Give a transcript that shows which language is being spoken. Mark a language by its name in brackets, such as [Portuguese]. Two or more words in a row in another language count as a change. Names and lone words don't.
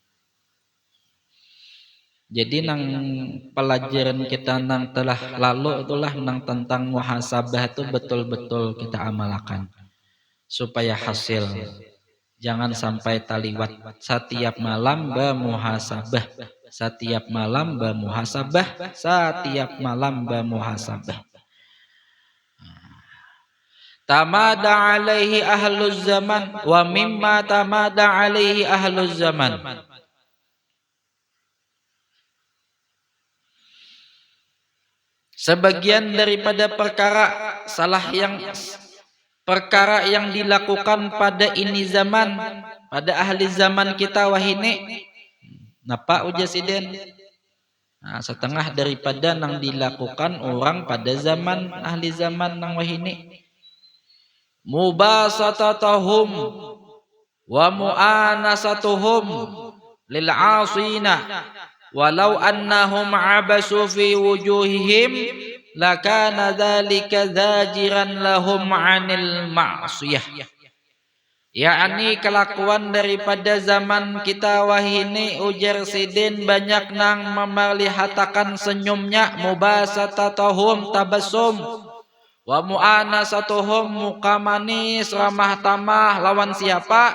[Banjar] Jadi nang pelajaran kita nang telah lalu itulah nang tentang muhasabah itu betul-betul kita amalkan supaya hasil. Jangan sampai taliwat. Setiap malam bermuhasabah, setiap malam bermuhasabah, setiap malam bermuhasabah. [Arabic] تمادى عليه أهل الزمان ومما تمادى عليه أهل الزمان. [Banjar] Sebagian daripada perkara yang dilakukan pada ini zaman, pada ahli zaman kita wahine, napa ujasidin? Nah, setengah daripada nang dilakukan orang pada zaman ahli zaman nang wahine, [Arabic] مباسطتهم ومؤانستهم للعاصين ولو أنهم عبسوا في وجوههم لكان ذلك زاجرا لهم عن المعصية. [Banjar] Yakni kelakuan daripada zaman kita wahini ujar sidin banyak nang memelihatakan senyumnya, [Arabic] مباسطتهم تبسم ومؤانستهم [Banjar] muka manis ramah tamah lawan siapa?